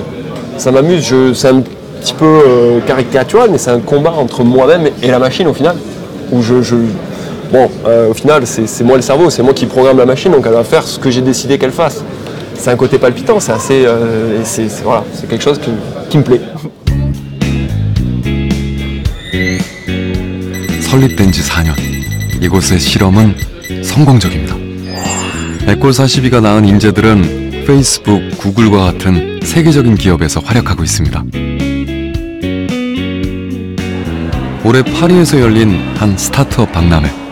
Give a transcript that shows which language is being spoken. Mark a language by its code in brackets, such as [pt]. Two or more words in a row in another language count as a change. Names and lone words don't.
[fr] C'est un petit peu caricatural, mais c'est un combat entre moi-même et la machine au final. Où au final, c'est moi le cerveau, c'est moi qui programme la machine, donc elle va faire ce que j'ai décidé qu'elle fasse. C'est un côté palpitant, c'est assez, voilà, c'est quelque chose qui me plaît. [ko] 설립된 지 4년, 이곳의 실험은 성공적입니다. 에콜 42가 낳은 인재들은 페이스북, 구글과 같은 세계적인 기업에서 활약하고 있습니다. 올해 파리에서 열린 한 스타트업 박람회.